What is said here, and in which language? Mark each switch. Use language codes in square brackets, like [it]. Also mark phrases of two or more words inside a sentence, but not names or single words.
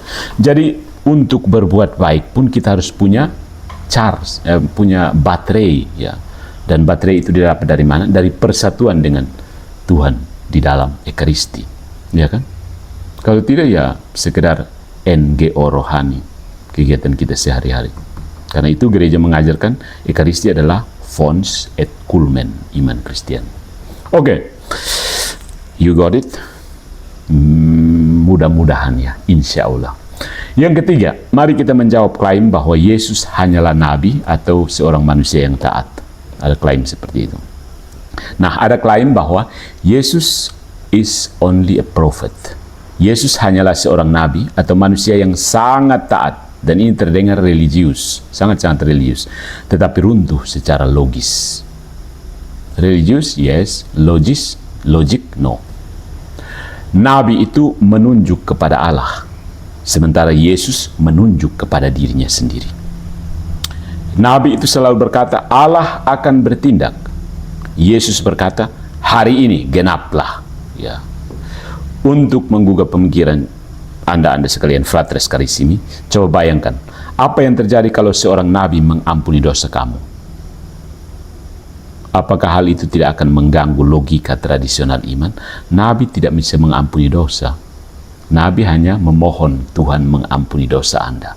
[id] Jadi untuk berbuat baik pun kita harus punya charge, punya baterai, ya. Dan baterai itu didapat dari mana? Dari persatuan dengan Tuhan di dalam Ekaristi, ya kan? Kalau tidak ya sekedar NGO rohani kegiatan kita sehari-hari. Karena itu gereja mengajarkan Ekaristi adalah [la] fons et culmen [id] iman Kristen. Oke, [en] you got it? [id] Mudah-mudahan ya, [ar] إن شاء الله. [id] Yang ketiga, mari kita menjawab klaim bahwa Yesus hanyalah nabi atau seorang manusia yang taat. Ada klaim seperti itu. Nah, ada klaim bahwa Yesus [en] is only a prophet. [id] Yesus hanyalah seorang nabi atau manusia yang sangat taat, dan ini terdengar religius, sangat-sangat religius, tetapi runtuh secara logis. [en] Religius, yes. Logic, no. [id] Nabi itu menunjuk kepada Allah, sementara Yesus menunjuk kepada dirinya sendiri. Nabi itu selalu berkata, Allah akan bertindak. Yesus berkata, hari ini genaplah. Ya. Untuk menggugah pemikiran Anda sekalian, [la] fratres carissimi, [id] coba bayangkan, apa yang terjadi kalau seorang nabi mengampuni dosa kamu? Apakah hal itu tidak akan mengganggu logika tradisional iman? Nabi tidak bisa mengampuni dosa. Nabi hanya memohon Tuhan mengampuni dosa Anda.